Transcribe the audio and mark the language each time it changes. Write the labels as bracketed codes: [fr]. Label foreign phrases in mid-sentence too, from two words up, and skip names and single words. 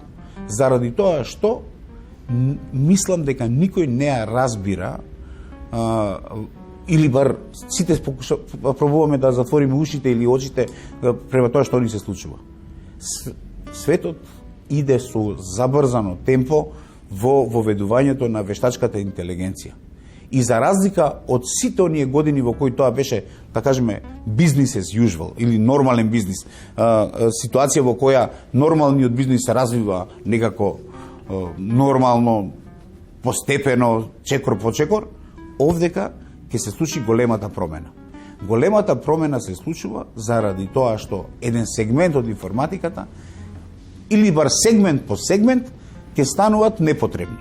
[mk] Заради тоа што мислам дека никој не ја разбира или бар сите пробуваме да затвориме ушите или очите према тоа што ни се случува. Светот иде со забрзано темпо во воведувањето на вештачката интелигенција. И за разлика од сите оние години во кои тоа беше, да кажеме, [en] business as usual [mk] или нормален бизнис, ситуација во која нормалниот бизнис се развива некако нормално, постепено, чекор по чекор, овдека ќе се случи големата промена. Големата промена се случува заради тоа што еден сегмент од информатиката или бар сегмент по сегмент ќе стануваат непотребни.